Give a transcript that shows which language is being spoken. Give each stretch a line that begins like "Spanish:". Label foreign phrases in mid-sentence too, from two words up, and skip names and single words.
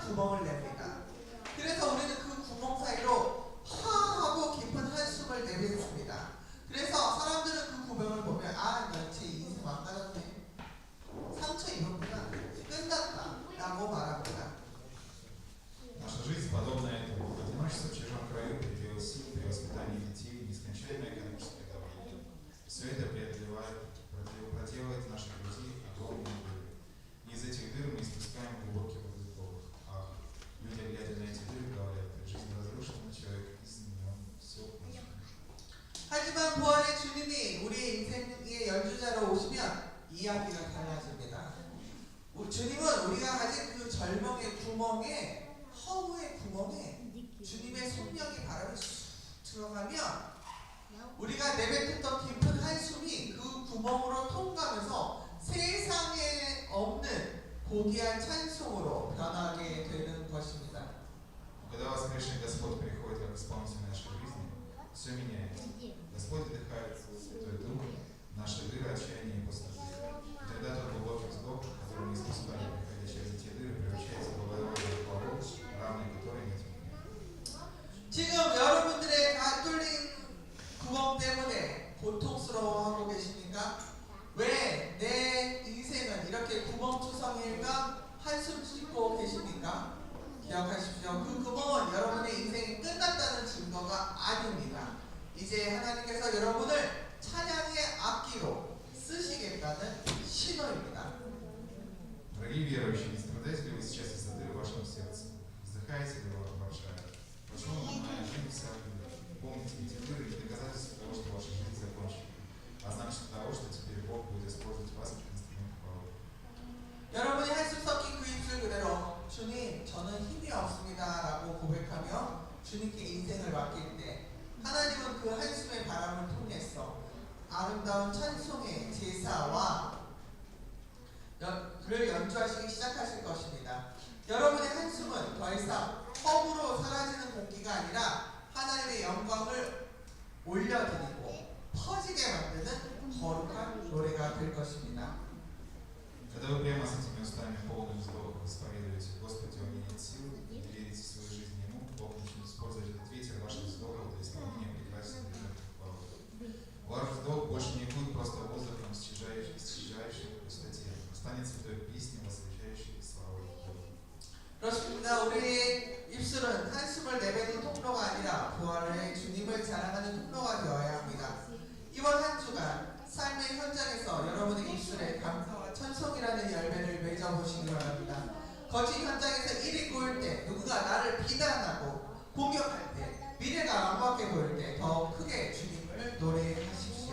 Korean: 구멍을 냅니다. 그래서 우리는 그 구멍 사이로 하하고 깊은 한숨을 내뱉습니다. 그래서 사람들은 그 구멍을 보면 쟤 인생 망가졌네, 상처 입었구나, 끝났다 라고 말합니다.
Russian: Наша жизнь, подобная этому, одиночество в чужом краю, предел сил при воспитании детей, нескончаемое экономическое давление. Все это проделывает в нашей груди огромные дыры. И из этих дыр мы испускаем глубокий вдох. Ах, люди, глядя на эти дыры, говорят, жизнь разрушена, человек изменен, все плохо.
Korean: 하지만 부활의 주님이 우리의 인생의 연주자로 오시면 이야기가 달라집니다. 주님은 우리가 가진 그 절망의 구멍에, 허무의 구멍에 주님의 성령의 바람이 쑥 들어가면 우리가 내뱉었던 깊은 한숨이 그 구멍으로 통과하면서 세상에 없는 고귀한 찬송으로 변하게 되는 것입니다.
Russian: Когда воскресший Господь приходит как исполнитель нашей жизни, все меняется. Господь вдыхает Святой Дух, наши дыры, отчаяния и пустоты. И тогда тот глубокий вздох, который мы испускали, приходя через эти дыры, превращается в благородную хвалу, равной которой нет.
Korean: 지금 여러분들의 다 뚫린 구멍 때문에 고통스러워하고 계십니까? 왜 내 인생은 이렇게 구멍투성일까? 한숨 씻고 계십니까? 기억하십시오. 그 구멍은 여러분의 인생이 끝났다는 증거가 아닙니다. 이제 하나님께서 여러분을 찬양의 악기로 쓰시겠다는 신호입니다.
Russian: Дорогие верующие, не страдаете ли вы сейчас из-за дыры в вашем сердце? Вздыхаете ли вы, Варшава? Почему моя жизнь вся в дырах? Помните, эти дыры не доказательство того, что ваша жизнь закончена, а значит того, что теперь Бог будет использовать вас как инструмент хвалы.
Korean: 여러분이 한숨 섞인 그 입술 그대로 주님, 저는 힘이 없습니다 라고 고백하며 주님께 인생을 맡길 때 하나님은 그 한숨의 바람을 통해서 아름다운 찬송의 제사와 그를 연주하시기 시작하실 것입니다. 여러분의 한숨은 더 이상 허무로 사라지는 공기가 아니라 하나님의 영광을 올려드리고 퍼지게 만드는 거룩한 노래가 될 것입니다.
Russian: Когда вы прямо с этими устами полным вздохом исповедуете Господи, у меня нет сил, и верите свою жизнь Ему, Бог начнет использовать этот ветер ваших вздохов для исполнения прекрасной хвалы. Ваш вздох больше не будет просто воздухом, исчезающим в пустоте, станет святой песней, возвещающей славу Бога.
Korean: 그렇습니다. 우리의 입술은 한숨을 내뱉는 통로가 아니라 부활의 주님을 자랑하는 통로가 되어야 합니다. 이번 한 주간 삶의 현장에서 여러분의 입술에 감사와 찬송이라는 열매를 맺어보시기 바랍니다. 거친 현장에서 일이 꼬일 때, 누군가 나를 비난하고 공격할 때, 미래가 막막해 보일 때 더 크게 주님을 노래하십시오.